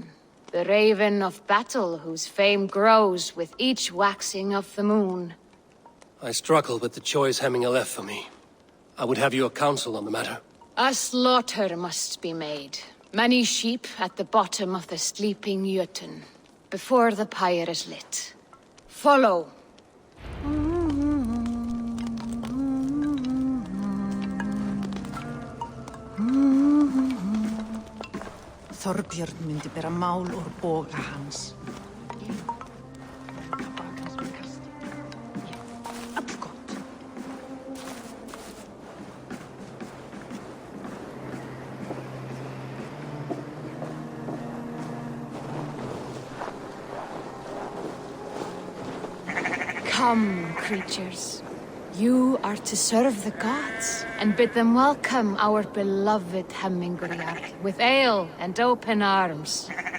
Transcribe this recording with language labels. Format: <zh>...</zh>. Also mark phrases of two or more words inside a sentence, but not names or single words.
<en>The raven of battle whose fame grows with each waxing of the moon. I struggle with the choice Hemingr left for me. I would have your counsel on the matter. A slaughter must be made. Many sheep at the bottom of the sleeping Jötun, before the pyre is lit. Follow.</en> <is>Þorbjörn myndi bera mál úr boga hans. Allgott.</is> <en>Come, creatures. You are to serve the gods, and bid them welcome our beloved Hemingr with ale and open arms.</en>